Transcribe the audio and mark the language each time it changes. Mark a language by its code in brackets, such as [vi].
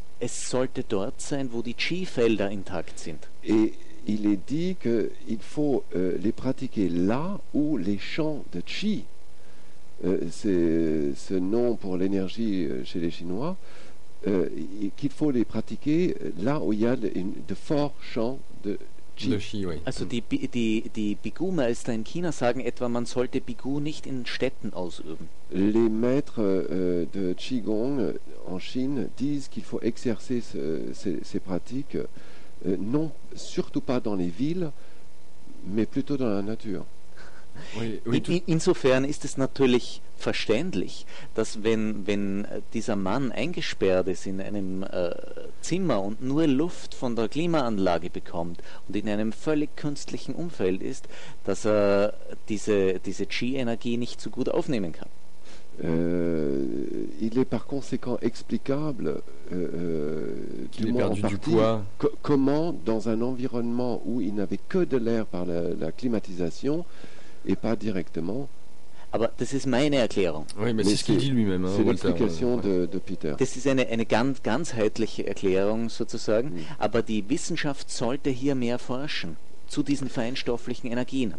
[de] Es sollte dort sein, wo die Qi-Felder intakt sind. [fr] Et il est dit qu'il faut les pratiquer là où les champs de Qi, c'est ce nom pour l'énergie chez les Chinois, qu'il faut les pratiquer là où il y a de forts champs de Qi. Oui. [de] Also die Bigu-Meister in China sagen etwa, man sollte Bigu nicht in Städten ausüben. [fr] Les maîtres de Qigong en Chine disent qu'il faut exercer ces pratiques non surtout pas dans les villes, mais plutôt dans la nature. [de] Insofern ist es natürlich verständlich, dass wenn dieser Mann eingesperrt ist in einem Zimmer und nur Luft von der Klimaanlage bekommt und in einem völlig künstlichen Umfeld ist, dass er diese Qi-Energie nicht so gut aufnehmen kann. [fr] Il est par conséquent explicable du moins en partie, du poids. Comment dans un environnement où il n'avait que de l'air par la climatisation et pas directement. [de] Aber das ist meine Erklärung. [fr] Oui, mais c'est ce qu'il dit lui-même, hein, c'est l'explication de Peter. [de] Das ist eine ganzheitliche Erklärung sozusagen, aber die Wissenschaft sollte hier mehr forschen zu diesen feinstofflichen Energien.